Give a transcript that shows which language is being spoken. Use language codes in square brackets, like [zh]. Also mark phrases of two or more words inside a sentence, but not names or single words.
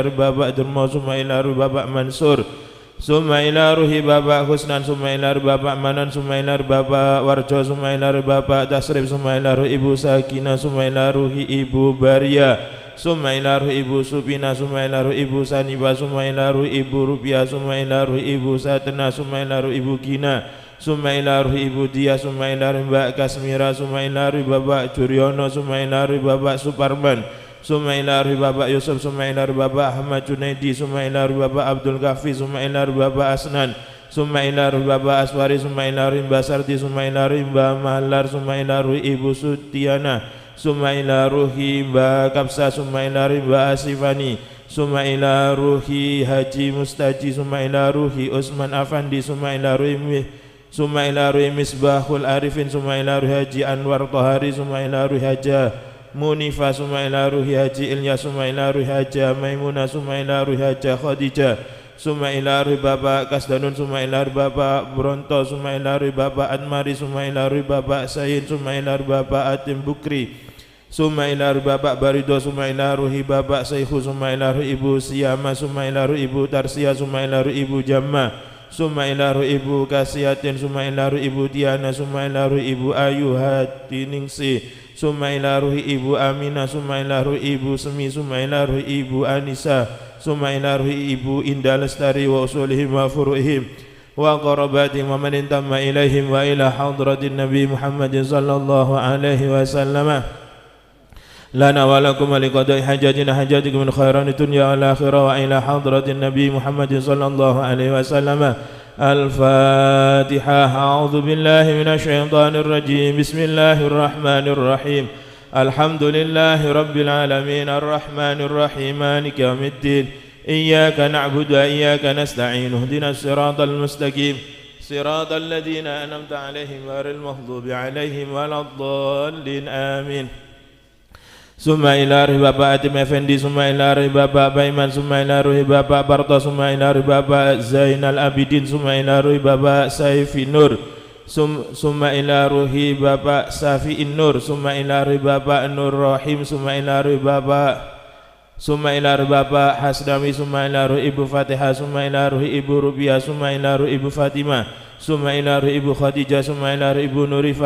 [ar] ruhi Bapak Dermo, summa ila ruhi Bapak Mansur, summa ila ruhi Bapak Husnan, summa ila ruhi Bapak Manan, summa ila ruhi Bapak Warjo, summa ila ruhi Bapak Tasrif, summa ila ruhi Ibu Sakinah, summa ila ruhi Ibu Baria, summa ila ruhi Ibu Supina, summa ila ruhi Ibu Saniba, summa ila ruhi Ibu Rupiah, summa ila ruhi Ibu Satena, summa ila ruhi Ibu Kina, ثم إلى روح Ibu Dia, summa ila ruhi Mbak Kasmira, summa ila ruhi Bapak Juryono, summa ila ruhi Bapak Suparman, summa ila ruhi Bapak Yusuf, summa ila ruhi Bapak Ahmad Junaidi, summa ila ruhi Bapak Abdul Kafi, summa ila ruhi Bapak Asnan, summa ila ruhi Bapak Aswari, summa ila ruhi Mbak Sarti, summa ila ruhi Mbak Mahlar, summa ila ruhi Ibu Sutiana, summa ila ruhi Mbak Kapsa, summa ila ruhi Mbak Asifani, summa ila ruhi Haji Mustaji, summa ila ruhi Usman Afandi, summa ila ruhi Misbahul Arifin, summa ila ruhi Haji Anwar Tohari, summa ila ruhi Haja Munifa, summa ila ruhi Haji Ilyas, summa ila ruhi Haja Maimuna, summa ila ruhi Haja Khadijah, summa ila ruhi Bapak Kasdanun, summa ila ruhi Bapak Bronto, summa ila ruhi Bapak Admari, summa ila ruhi Bapak Sayin, summa ila ruhi Bapak Atim Bukri, summa ila ruhi Bapak Barido، ثم إلى روح Bapak Saihu، ثم إلى روح Ibu Siyama، ثم إلى روح Ibu Tarsia، ثم إلى روح Ibu Jamma، ثم إلى روح Ibu Kasiatin، ثم إلى روح Ibu Diana، ثم إلى روح Ibu Ayu Hatiningsi، ثم إلى روح Ibu Aminah، ثم إلى روح Ibu Semi، ثم إلى روح Ibu Anissa، ثم إلى روح Ibu Indah Lestari وأصولهم وفروعهم وقرابتهم ومن انتمى إليهم وإلى حضرة النبي محمد صلى الله عليه وسلم. لنا ولكم لقضاء حاجاتنا حاجاتكم من خيران الدنيا والآخرة وإلى حضرة النبي محمد صلى الله عليه وسلم. الفاتحة. أعوذ بالله من الشيطان الرجيم. بسم الله الرحمن الرحيم. الحمد لله رب العالمين الرحمن الرحيم مالك يوم الدين إياك نعبد وإياك نستعين اهدنا الصراط المستقيم صراط الذين أنعمت عليهم غير المغضوب عليهم ولا الضالين آمين. Summa ila ruhi Bapak Atim Effendi, summa ila ruhi Bapak Baiman, summa ila ruhi Bapak Barto, summa ila ruhi Bapak Zainal Abidin, summa ila ruhi Bapak Saifi Nur, summa ila ruhi Bapak Safi'in Nur, summa ila ruhi Bapak Nur Rahim, summa ila ruhi Bapak Hasdami, summa ila ruhi Ibu Fatihah, summa ila ruhi Ibu Rubiah, summa ila ruhi Ibu Fatimah, summa ila ruhi Ibu Khadijah, summa ila ruhi Ibu Nurifa,